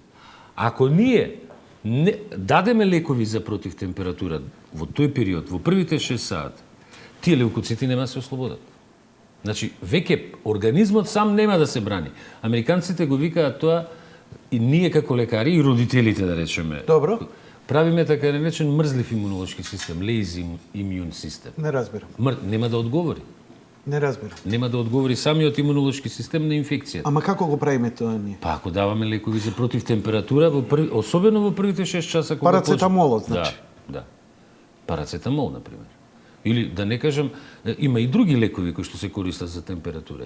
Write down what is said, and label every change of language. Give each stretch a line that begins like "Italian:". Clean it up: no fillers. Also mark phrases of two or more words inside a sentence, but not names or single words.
Macedonian: Ако ние не дадеме лекови за против температура во тој период, во првите 6 сата, тие леукоцити нема да се ослободат. Значи, веќе организмот сам нема да се брани. Американците го викаат тоа и ние како лекари и родителите, да речеме. Добро. Правиме така наречен мрзлив имунолошки систем,
English: lazy immune system.
Macedonian: Не разбирам. Нема да одговори. Не разбирам. Нема да одговори самиот имунолошки систем на инфекцијата. Ама како го правиме тоа ние? Па ако даваме лекови за против температура, особено во првите 6 часа кога Парацетамолот, значи. Да. Парацетамол, например. Или да не кажам, има и други лекови кои што се користат за температура.